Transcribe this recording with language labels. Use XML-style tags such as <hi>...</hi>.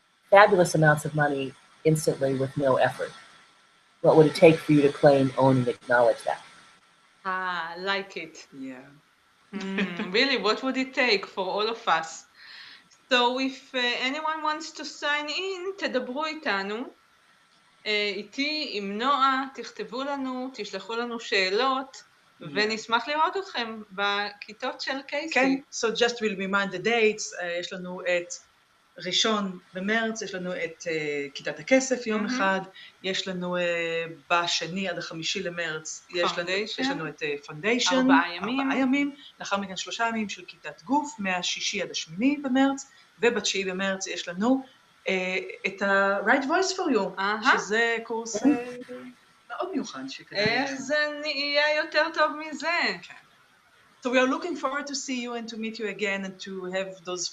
<en>fabulous amounts of money instantly with no effort. What would it take for you to claim, own, and acknowledge that? I like it. Yeah. Really, what would it take for all of us? So if anyone wants to sign in,</en> <he>תדברו איתנו. איתי, עם נועה, תכתבו לנו, תשלחו לנו שאלות, ונשמח לראות אתכם בכיתות של קייסי. כן,</he> <en>so just will remind the dates,</en> <he>יש לנו את 1 במרץ, יש לנו את כיתת הכסף יום אחד, יש לנו ב2 עד 5 למרץ, יש לנו את פונדיישן, 4 ימים, לאחר מכן 3 ימים של כיתת גוף, מה6 עד 8 במרץ, וב9 במרץ יש לנו את ה-Right Voice for You, שזה קורס מאוד מיוחד שכדאי. איך זה נהיה יותר טוב מזה? כן.</he> <en>So we are looking forward to see you and to meet you again and to have those</en>